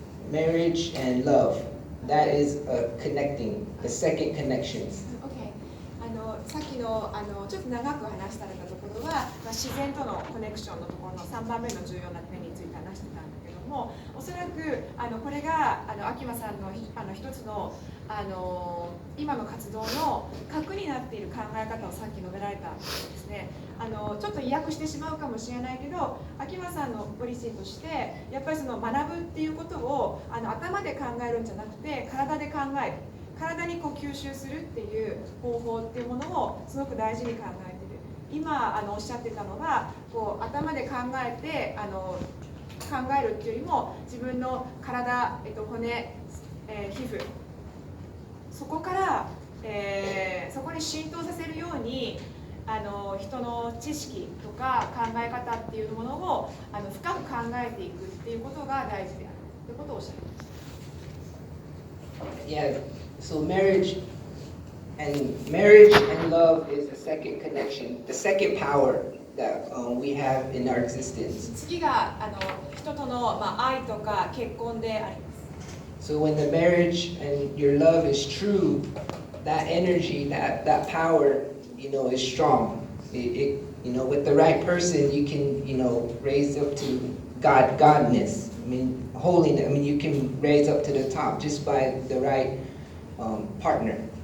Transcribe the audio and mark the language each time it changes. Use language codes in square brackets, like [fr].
[en] Marriage and love. That is connecting, the second connections. OK。 [ja] さっきのちょっと長く話されたところは、自然とのコネクションのところの3番目の重要な点について話してたんだけども、おそらくこれがAhkimaさんの一つの今の活動の核になっている考え方をさっき述べられたんですね。ちょっと意訳してしまうかもしれないけど、Ahkimaさんのポリシーとしてやっぱり学ぶっていうことを頭で考えるんじゃなくて体で考える。体に吸収するっていう方法っていうものをすごく大事に考えている。今おっしゃってたのは頭で考えて考えるっていうよりも自分の体、骨、皮膚そこから、そこに浸透させるように人の知識とか考え方っていうものを深く考えていくっていうことが大事であるということをおっしゃってました。 [en] Yeah. So marriage and love is the second connection, the second power that we have in our existence. [ja] 次が人との、愛とか結婚であります。 [en] So when the marriage and your love is true, that energy, that power, is strong. With the right person, you can, raise up to godness. Holiness. You can raise up to the top just by the right partner.